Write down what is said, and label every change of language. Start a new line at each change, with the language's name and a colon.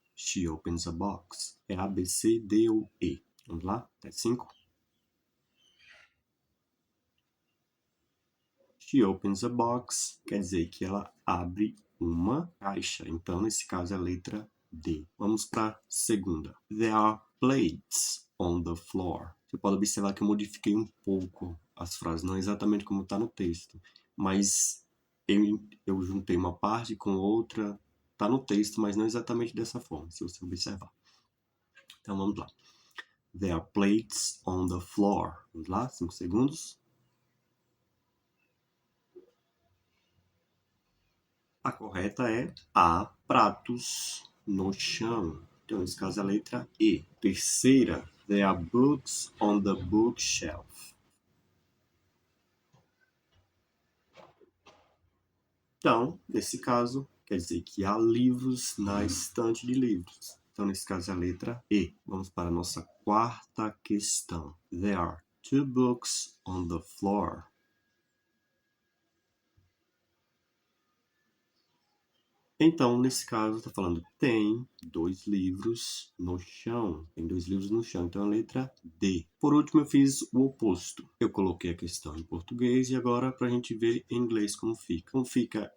English: She opens a box.
Portuguese: É A, B, C, D ou E. Vamos lá? Até 5.
English: She opens a box
Portuguese: quer dizer que ela abre uma caixa. Então, nesse caso, é a letra D. Vamos para a segunda.
English: There are plates on the floor.
Portuguese: Você pode observar que eu modifiquei um pouco as frases, não exatamente como está no texto, mas eu juntei uma parte com outra. Está no texto, mas não exatamente dessa forma, se você observar. Então, vamos lá.
English: There are plates on the floor.
Portuguese: Vamos lá, 5 segundos. A correta é há pratos no chão. Então, nesse caso, a letra E.
English: Terceira, there are books on the bookshelf.
Portuguese: Então, nesse caso, quer dizer que há livros na estante de livros. Então, nesse caso, a letra E. Vamos para a nossa quarta questão.
English: There are 2 books on the floor.
Portuguese: Então, nesse caso, está falando tem 2 livros no chão. Tem 2 livros no chão. Então, a letra D. Por último, eu fiz o oposto. Eu coloquei a questão em português e agora para a gente ver em inglês como fica. Como fica?